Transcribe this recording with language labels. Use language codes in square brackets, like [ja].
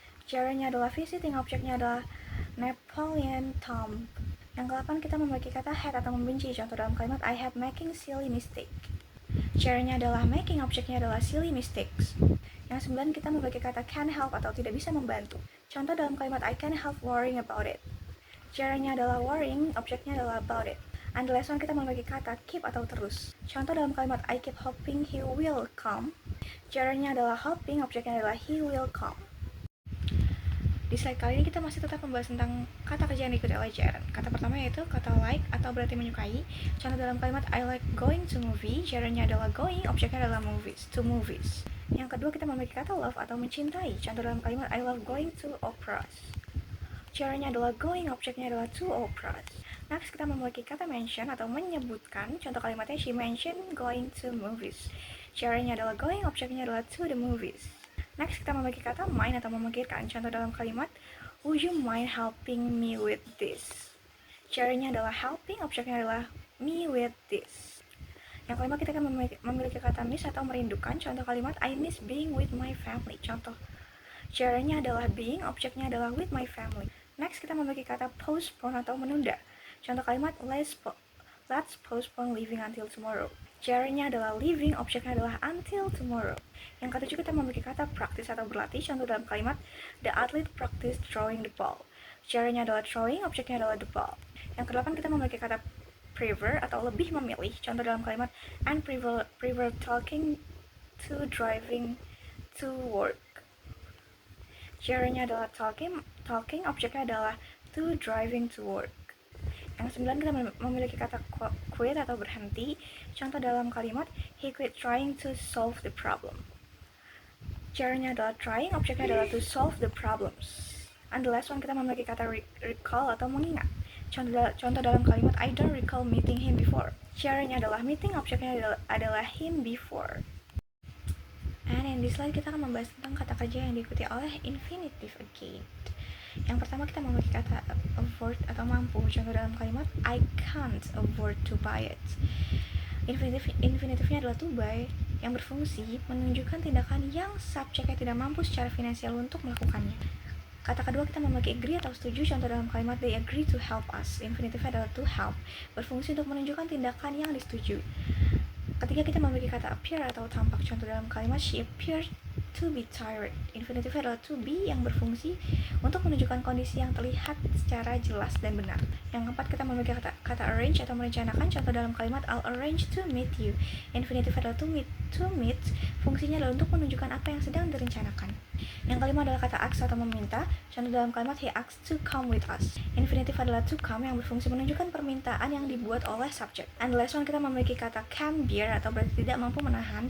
[id] Gerundnya adalah visiting, objeknya adalah Napoleon Tomb. Yang ke-8 kita memiliki kata hate atau membenci. Contoh dalam kalimat [en] I hate making silly mistake. [id] Gerundnya adalah making, objeknya adalah silly mistakes. Yang 9 kita memiliki kata can help atau tidak bisa membantu. Contoh dalam kalimat [en] I can't help worrying about it. [id] Gerundnya adalah worrying, objeknya adalah about it. [en] And the last one [id] kita memiliki kata keep atau terus. Contoh dalam kalimat [en] I keep hoping he will come. Gerundnya adalah hoping, objeknya adalah he will come. [id] Di slide kali ini kita masih tetap membahas tentang kata kerja yang diikuti oleh gerund. Kata pertama yaitu kata like atau berarti menyukai. Contoh dalam kalimat [en] I like going to movie. [id] Gerundnya adalah going, objeknya adalah movies, to movies. Yang kedua kita memiliki kata love atau mencintai. Contoh dalam kalimat [en] I love going to operas. Gerundnya adalah going, objeknya adalah to operas. [id] Next kita memiliki kata mention atau menyebutkan. Contoh kalimatnya [en] she mentioned going to movies. [id] Gerundnya adalah going, objeknya adalah to the movies. Next kita memiliki kata mind atau memikirkan. Contoh dalam kalimat [en] would you mind helping me with this. [id] Gerundnya adalah helping, objeknya adalah [en] me with this. [id] Yang kelima kita akan memiliki kata miss atau merindukan. Contoh kalimat [en] I miss being with my family. [id] Contoh gerundnya adalah being, objeknya adalah [en] with my family. [id] Next kita memiliki kata postpone atau menunda. Contoh kalimat [en] let's postpone leaving until tomorrow. [id] Gerundnya adalah leaving, objeknya adalah until tomorrow. Yang ketujuh kita memiliki kata practice atau berlatih. Contoh dalam kalimat [en] the athlete practice throwing the ball. [id] Gerundnya adalah throwing, objeknya adalah the ball. Yang kedelapan kita memiliki kata prefer atau lebih memilih. Contoh dalam kalimat [en] and prefer talking to driving to work. Gerundnya adalah talking, objeknya adalah to driving to work. [id] Yang 9 kita memiliki kata quit atau berhenti. Contoh dalam kalimat [en] he quit trying to solve the problem. Gerundnya adalah trying, objeknya adalah to solve the problems. And the last one [id] kita memiliki kata recall atau mengingat. Contoh dalam kalimat [en] I don't recall meeting him before. [id] Gerundnya adalah meeting, objeknya adalah [en] him before. And in this slide [id] kita akan membahas tentang kata kerja yang diikuti oleh infinitive again. Yang pertama kita memiliki kata afford atau mampu. Contoh dalam kalimat [en] I can't afford to buy it. [id] Infinitifnya adalah to buy yang berfungsi menunjukkan tindakan yang subjeknya tidak mampu secara finansial untuk melakukannya. Kata kedua kita memiliki agree atau setuju. Contoh dalam kalimat [en] they agree to help us. [id] Infinitif adalah to help, berfungsi untuk menunjukkan tindakan yang disetujui. Ketiga kita memiliki kata appear atau tampak. Contoh dalam kalimat [en] she appeared to be tired. [id] Infinitif adalah to be yang berfungsi untuk menunjukkan kondisi yang terlihat secara jelas dan benar. Yang keempat kita memiliki kata arrange atau merencanakan. Contoh dalam kalimat [en] I'll arrange to meet you. [id] Infinitif adalah to meet. To meet fungsinya adalah untuk menunjukkan apa yang sedang direncanakan. Yang kelima adalah kata ask atau meminta. Contoh dalam kalimat [en] he asked to come with us. [id] Infinitif adalah to come yang berfungsi menunjukkan permintaan yang dibuat oleh subjek. [en] And the last one [id] kita memiliki kata can bear atau berarti tidak mampu menahan.